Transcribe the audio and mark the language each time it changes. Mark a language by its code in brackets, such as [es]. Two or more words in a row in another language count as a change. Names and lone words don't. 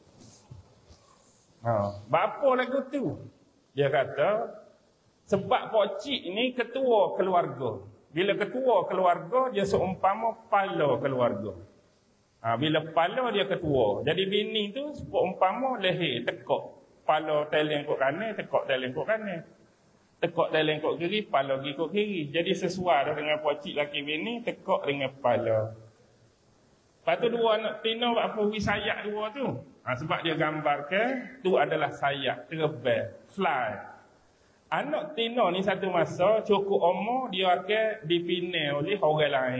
[ms] Bapa lagu tu? Dia kata sebab pakcik ni ketua keluarga. Bila ketua keluarga dia seumpama kepala keluarga. Bila kepala dia ketua. Jadi bini tu seumpama leher tekuk. Kepala teleng kok kanan, tekuk teleng kok kanan. Tekuk teleng kok kiri, kepala pergi kok kiri. Jadi sesuai dengan pakcik laki bini, tekuk dengan kepala. Lepas tu 2 anak tina apa wi sayak 2 tu. Sebab dia gambarkan tu adalah sayap, terbang, fly. Anak tino ni satu masa cukup umur dia akan dipinai oleh orang lain.